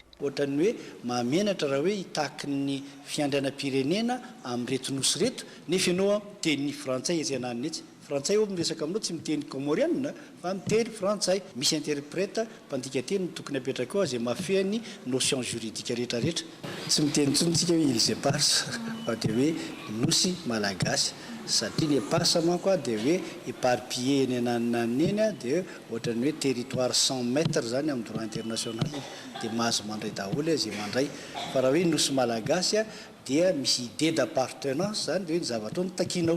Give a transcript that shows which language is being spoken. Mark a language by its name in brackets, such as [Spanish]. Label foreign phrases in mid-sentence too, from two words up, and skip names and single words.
[Malagasy] Ohatrany hoe mahamenatra raha hoe hitaky ny fiandrianam-pirenena amin'ny reto nosy reto nefa ianao teny frantsay izenany etsy frantsay io miresaka aminao tsy miteny comorienne fa miteny frantsay misy interprète mpandika teny no tokony apetraka ao zay mahafehany [French] notion juridique [Malagasy] rehetrarehetra tsy miteny tsony tsika hoe [French] il se passe [Malagasy] fa dia hoe nosy malagasy satria ny pasa manko dia hoe éparpillé eny ananany eny dia ohatrany hoe territoire 100 mètres zany amin'ny [French] droit international [Malagasy] dia mahazo mandray daholo zay mandray fa raha hoe nosy malagasy dia misy [French] idée d'appartenance [Malagasy] zany dia hoe ny zavatra ny takinao.